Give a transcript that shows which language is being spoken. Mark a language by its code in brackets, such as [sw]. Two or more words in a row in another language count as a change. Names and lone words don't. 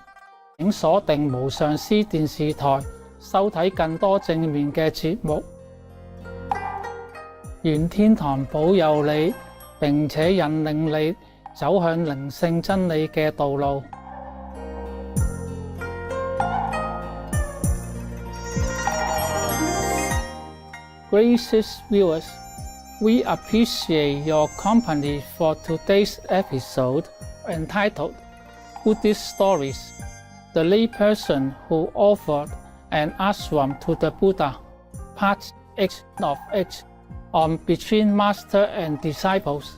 [yue] 請鎖定無上師電視台，收睇更多正面嘅節目。願天堂保佑你，並且引領你走向靈性真理嘅道路。 [en] Gracious viewers, we appreciate your company for today's episode entitled Buddhist Stories, The Layperson Who Offered an Ashram to the Buddha, Part 8 of 8, on Between Master and Disciples.